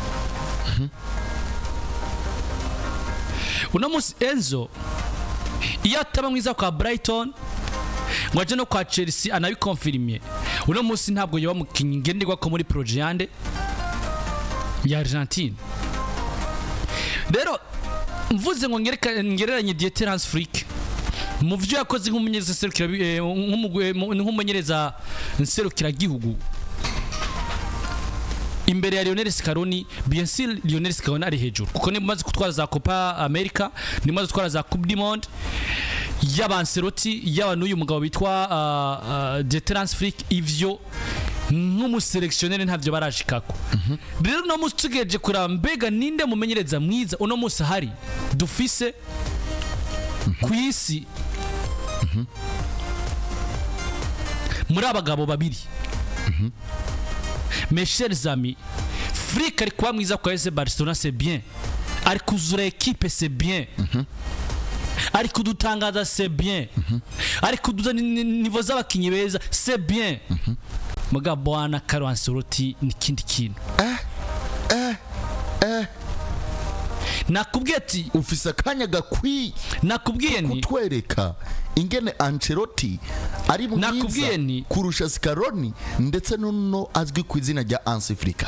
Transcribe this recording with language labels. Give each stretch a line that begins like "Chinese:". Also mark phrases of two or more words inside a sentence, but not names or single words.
Rundi: Uno musi Enzo iyo ataba mwiza kwa Brighton ngo aje no kwa Chelsea anabikonfirmye, uno musi ntabwo yoba mukinyi ngenderwa ko muri projet yande ya Argentine. Rero mvuze ngo ngereranye Hansi Flick mu byo yakoze nk'umumenyereza serukira nk'umumenyereza nserukira gihugu imbere ya Lionel Scaloni,
French: bien sûr
Rundi: Lionel Scaloni ari hejuru kuko ni maze kutwara za Copa America, ni maze kutwara za Coupe du Monde yaba Ancelotti yaba n'uyu mugabo bitwa Hansi Flick, ivyo nk'umuselectionnaire ntavyo barashikako. Rero no mustugeje kurambega ninde mumenyereza mwiza uno musi hari dufise kwisi muri abagabo babiri.
French: Mes chers amis,
Rundi: Flick ari kuba mwiza kwa FC Barcelona
French: c'est bien,
Rundi: ari kuzura equipe
French: c'est bien,
Rundi: ari kudutangaza
French: c'est bien,
Rundi: ari kuduza niveau z'abakinyi beza
French: c'est bien.
Rundi: Mugabo bwana Carlo Ancelotti ni kindi kintu. Nakubwiye ati ufise akanya gakwi, nakubwiye ni kutwereka ingene Ancelotti ari mwiza kurusha Scaloni ndetse nuno azwi ku izina rya Hansi Flick.